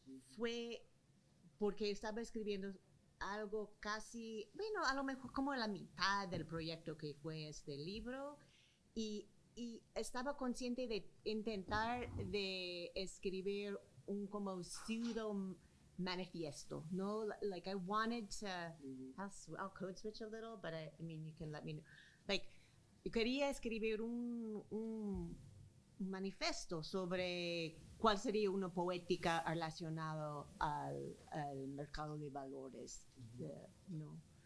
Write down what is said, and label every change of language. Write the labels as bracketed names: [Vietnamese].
[Spanish] fue porque estaba escribiendo algo casi, bueno, a lo mejor como la mitad del proyecto que fue este libro, y estaba consciente de intentar de escribir un como pseudo manifiesto, no? [English] Like I wanted to, I'll code switch a little, but I mean, you can let me know. [Spanish] Like, yo quería escribir un manifiesto sobre cuál sería una poética relacionada al mercado de valores, ¿no?